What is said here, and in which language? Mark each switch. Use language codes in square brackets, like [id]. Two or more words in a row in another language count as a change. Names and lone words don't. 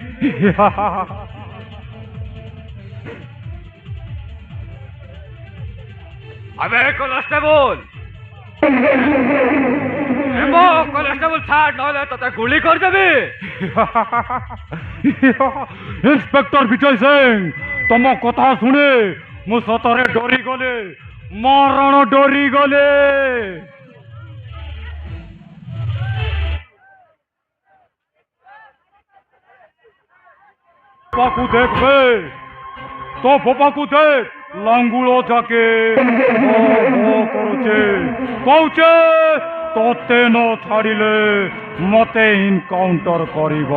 [or] ଅବେ କନେଷ୍ଟେବଲ କନେଷ୍ଟେବଲ ଛାଡ଼ ନହେଲେ ତୋତେ ଗୁଳି କର ଦେବି। ଇନ୍ସପେକ୍ଟର ବିଜୟ ସିଂ, ତମ କଥା ଶୁଣି ମୁଁ ସତରେ ଡରିଗଲି, ମରଣ ଡରିଗଲି। ବାପାକୁ ଦେଖବେ, ତୋ ବାପାକୁ ଦେଖ, ଲାଙ୍ଗୁଳ ଯାକେ କରୁଛେ, କହୁଛେ ତୋତେ ନ ଛାଡ଼ିଲେ ମତେ ଇନକାଉଣ୍ଟର କରିବ।